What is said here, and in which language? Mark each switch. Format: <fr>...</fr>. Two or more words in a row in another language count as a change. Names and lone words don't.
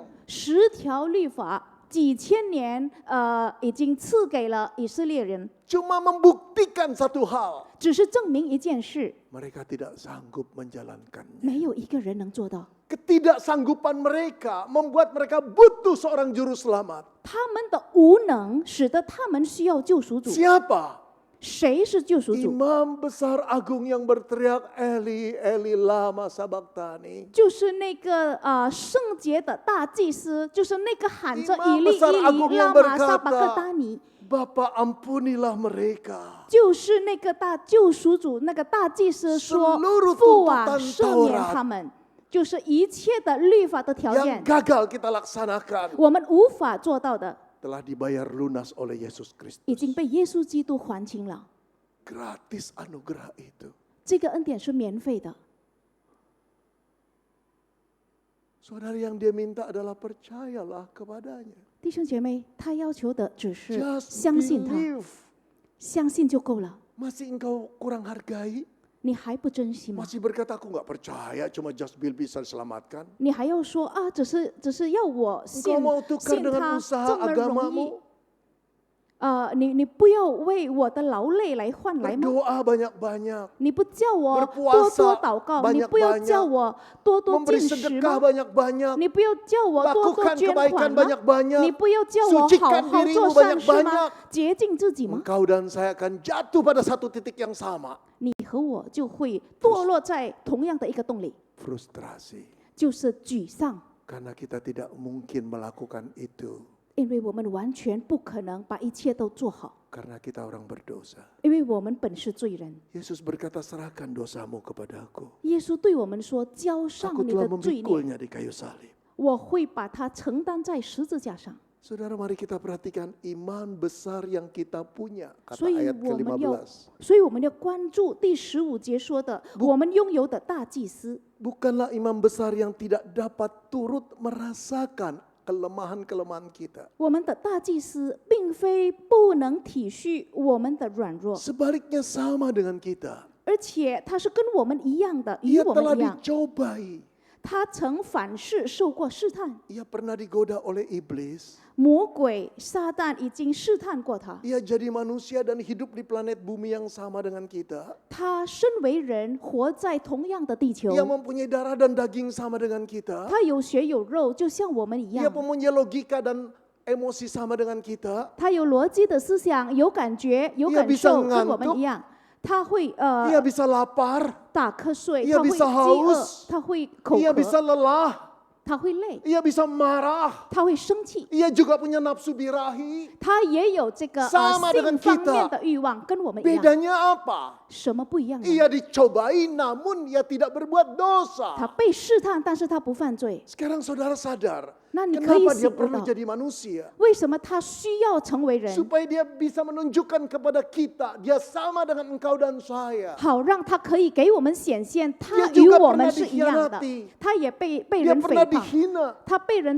<zh>10 条律法几千年已经赐给了以色列人，</zh> <id>Cuma membuktikan satu hal.</id> <zh>只是证明一件事，</zh> <id>Mereka tidak sanggup menjalankannya.</id> <zh>没有一个人能做到。</zh> <id>Ketidaksanggupan mereka membuat mereka butuh seorang juru selamat.</id> <zh>他们的无能使得他们需要救赎主。</zh> <id>Siapa?</id> <zh>谁是救赎主？</zh> <id>Imam besar agung yang berteriak</id> <arc>Eli Eli lama sabachthani.</arc> <zh>就是那个圣洁的大祭司，就是那个喊着</zh> <id>Imam</id> <zh>以利</zh> <id>besar</id> <zh>以</zh> <id>agung</id> <zh>利</zh> <id>yang</id> <zh>拉玛撒巴</zh> <id>berkata,</id> <zh>各达尼，</zh> <id>Bapa ampunilah mereka.</id> <zh>就是那个大救赎主，那个大祭司说</zh> <id>Seluruh：“</id> <zh>父啊，</zh> <id>tuntutan</id> <zh>赦免</zh> <id>Taurat</id> <zh>他们。”就是一切的律法的条</zh> <id>Yang</id> <zh>件，</zh> <id>gagal kita laksanakan</id> <zh>我们无法做到的，</zh> <id>telah dibayar lunas oleh Yesus</id> <zh>已</zh> <id>Kristus.</id> <zh>经被耶稣基督还清了。</zh> <id>Gratis anugerah itu.</id> <zh>这个恩典是免费的。</zh> <id>Saudara, yang dia minta adalah percayalah kepadanya.</id> <zh>弟兄姐妹，他要求的只是</zh> <en>Just</en> <zh>相信他，</zh> <en>believe.</en> <zh>相信就够了。</zh> <id>Masih engkau kurang hargai?</id> <zh>你还不珍惜吗？</zh> <id>Masih berkata aku nggak percaya cuma Just Bill bisa diselamatkan.</id> <zh>你还要说啊，只是要我</zh> <id>Engkau mau tukar</id> <zh>信</zh> <id>dengan</id> <zh>他</zh> <id>usaha</id> <zh>这么容易</zh> <id>agamamu.</id> <zh>你不要为我的劳累来换来吗？</zh> <id>Berdoa banyak-banyak.</id> <zh>你不叫我多</zh> <id>Berpuasa</id> <zh>多祷告，你不要</zh> <id>banyak-banyak.</id> <zh>叫我多多</zh> <id>Memberi</id> <zh>进食</zh> <id>sedekah</id> <zh>吗？</zh> <id>banyak-banyak.</id> <zh>你不要叫我多多</zh> <id>Lakukan</id> <zh>捐</zh> <id>kebaikan</id> <zh>款吗？</zh> <id>banyak-banyak.</id> <zh>你不要叫我好</zh> <id>Sucikan</id> <zh>好</zh> <id>dirimu</id> <zh>做善事</zh> <id>banyak-banyak.</id> <zh>吗？洁净自己吗？</zh> <id>Engkau dan saya akan jatuh pada satu titik yang sama.</id> <zh>你和我就会堕落在同样的一个洞里，</zh> <id>Frustrasi.</id> <zh>就是沮丧，</zh> <id>Karena kita tidak mungkin melakukan itu.</id> <zh>因为我们完全不可能把一切都做好，</zh> <id>Karena kita orang berdosa.</id> <zh>因为我们本是罪人。</zh> <id>Yesus berkata, serahkan dosamu kepadaku.</id> <zh>耶稣对我们说：“交上</zh> <id>Aku</id> <zh>你</zh> <id>telah</id> <zh>的罪孽，</zh> <id>memikulnya di kayu salib.</id> <zh>我会把它承担在十字架上。”</zh> <id>Saudara, mari kita perhatikan iman besar yang kita punya.</id> <zh>所</zh> <id>Kata</id> <zh>以</zh> <id>ayat</id> <zh>我们要</zh> <id>ke-15.</id> <zh>所以我们要关注第15节说的，我们拥有的大祭司，</zh> <id>Bukanlah imam besar yang tidak dapat turut merasakan kelemahan-kelemahan kita.</id> <zh>我们的大祭司并非不能体恤我们的软弱，</zh> <id>Sebaliknya sama dengan kita.</id> <zh>而且他是跟我们一样的，与</zh> <id>Ia</id> <zh>我</zh> <id>telah</id> <zh>们一样。</zh> <id>dicobai.</id> <zh>他曾反世受过试探，</zh> <id>Ia pernah digoda oleh iblis.</id> <zh>魔鬼撒旦已经试探过他。</zh> <id>Ia jadi manusia dan hidup di planet bumi yang sama dengan kita.</id> <zh>他身为人，活在同样的地球，</zh> <id>Ia mempunyai darah dan daging sama dengan kita.</id> <zh>他有血有肉，就像我们一</zh> <id>Ia</id> <zh>样。</zh> <id>mempunyai logika dan emosi sama dengan kita.</id> <zh>他有逻辑的思想，有感觉，有</zh> <id>Ia</id> <zh>感</zh> <id>bisa</id> <zh>受，跟我</zh> <id>ngantuk</id> <zh>们一样。他会</zh> <id>Ia bisa lapar.</id> <zh>打瞌睡，</zh> <id>Ia</id> <zh>他会</zh> <id>bisa</id> <zh>饥饿</zh> <id>haus，</id> <zh>他会口</zh> <id>Ia</id> <zh>渴，</zh> <id>bisa lelah.</id> <zh>他会累，</zh> <id>Ia bisa marah.</id> <zh>他会生气。</zh> <id>Ia juga punya nafsu birahi.</id> <zh>他也有这个</zh> <id>Sama dengan</id> <zh>性方</zh> <id>kita.</id> <zh>面的欲望，跟我们一样。</zh> <id>Bedanya apa?</id> <zh>什么不一样呢？</zh> <id>Ia dicobai namun ia tidak berbuat</id> <zh>他</zh> <id>dosa.</id> <zh>被试探，但是他不犯罪。</zh> <id>Sekarang saudara sadar,</id> <zh>那你可以</zh> <id>kenapa dia</id> <zh>醒悟</zh> <id>perlu</id> <zh>到，</zh> <id>jadi manusia?</id> <zh>为什么他需要成为人，</zh> <id>Supaya dia bisa menunjukkan kepada kita, dia sama dengan engkau dan saya.</id> <zh>好让他可以给我们显现，他</zh> <id>Dia</id> <zh>与</zh> <id>juga</id> <zh>我们</zh> <id>pernah</id> <zh>是一样的</zh> <id>dikhianati.。</id> <zh>他也被</zh> <id>Dia</id> <zh>人</zh> <id>pernah</id> <zh>诽谤，</zh> <id>dihina.</id> <zh>他被人</zh>